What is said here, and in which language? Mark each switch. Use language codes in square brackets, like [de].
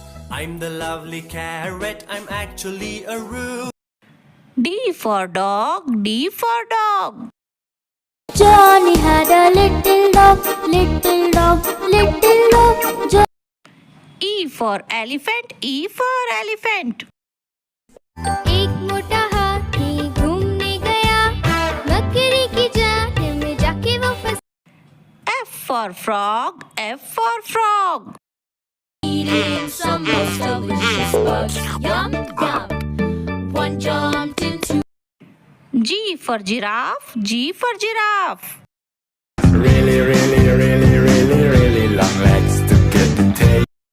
[en] I'm the lovely carrot, I'm actually a root. D for dog, D for dog. Johnny had a little dog, little dog, little dog. E for elephant, E for elephant. [hi] एक मोटा हाथी घूमने गया, बकरी की जात में जाके वो फंस. [en] F for frog, F for frog. Eating some most delicious bugs. Yum, yum. One jumped into. G for giraffe, G for giraffe. really, really, really, really, really long legs to get the tail.